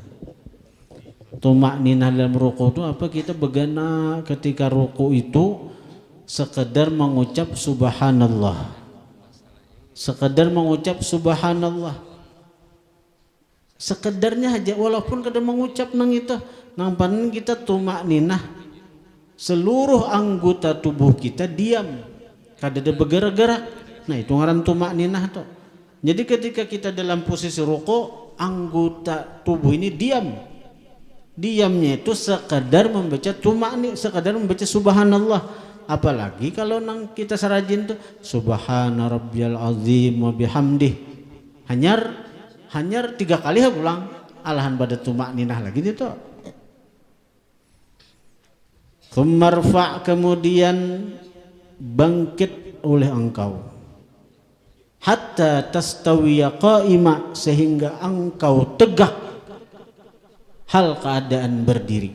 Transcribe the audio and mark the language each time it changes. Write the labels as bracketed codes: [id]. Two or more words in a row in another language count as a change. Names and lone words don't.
[bjn] Tumak ninah dalam ruku itu apa? Kita begana ketika ruku itu sekedar mengucap subhanallah, sekedar mengucap subhanallah, sekedarnya aja, walaupun kadang mengucap nang itu, nang panen kita tumak ninah, seluruh anggota tubuh kita diam, kada ada bergerak-gerak. Nah itu ngaran tumak ninah tuh. Jadi ketika kita dalam posisi ruku, anggota tubuh ini diam. Diamnya itu sekadar membaca tumak nih, sekadar membaca subhanallah. Apalagi kalau nang kita sarajin tuh [ar] سبحان ربي العظيم وبحمده, [bjn] hanyar 3 kali ulang, alahan pada tumak ninah lagi itu. Tsummarfa, kemudian bangkit oleh engkau [ar] حتى تستوي قائما, [bjn] sehingga engkau tegak hal keadaan berdiri.